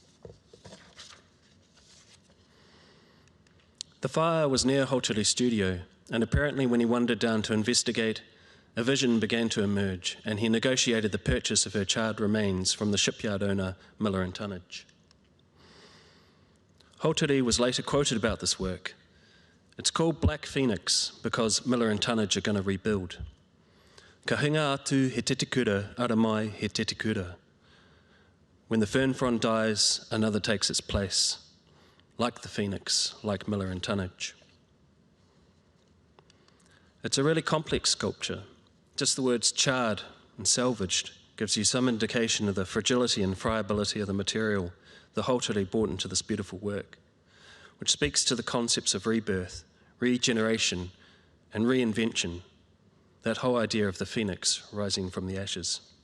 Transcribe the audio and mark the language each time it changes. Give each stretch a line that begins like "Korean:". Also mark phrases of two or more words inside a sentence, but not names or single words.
English: The fire was near Houtere's studio, and apparently when he wandered down to investigate, a vision began to emerge, and he negotiated the purchase of her charred remains from the shipyard owner, Miller and Tunnage. Houtere was later quoted about this work. "It's called Black Phoenix because Miller and Tunnage are going to rebuild.
Māori: Ka hinga atu he te tikura, ara mai he te tikura.
English: When the fern frond dies, another takes its place, like the phoenix, like Miller and Tunnage. It's a really complex sculpture. Just the words charred and salvaged gives you some indication of the fragility and friability of the material the Hautere brought into this beautiful work, which speaks to the concepts of rebirth, regeneration, and reinvention, that whole idea of the phoenix rising from the ashes.